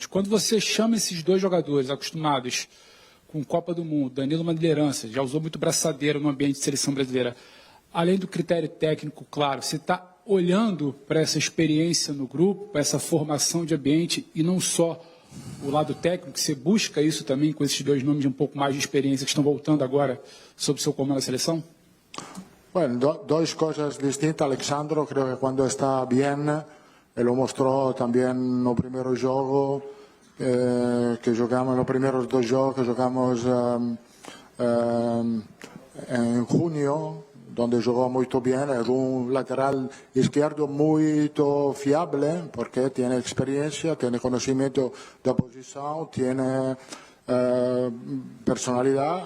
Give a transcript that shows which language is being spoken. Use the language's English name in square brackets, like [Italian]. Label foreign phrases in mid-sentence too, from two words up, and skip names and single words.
[Portuguese] Quando você chama esses dois jogadores acostumados com Copa do Mundo, Danilo uma liderança, já usou muito braçadeira no ambiente de seleção brasileira, além do critério técnico, claro, você está olhando para essa experiência no grupo, para essa formação de ambiente e não só o lado técnico, você busca isso também com esses dois nomes de um pouco mais de experiência que estão voltando agora sob o seu comando da seleção? [Spanish] Bueno, dos cosas distintas. Alexandro, creo que cuando está bien, lo mostró también [Portuguese] no primeiro jogo, que jogamos, [Spanish] los primeros 2 [Portuguese] jogos que jogamos [Spanish] en junio, donde jugó muy bien. Es un lateral izquierdo muy fiable, porque tiene experiencia, tiene conocimiento de posición, tiene personalidad.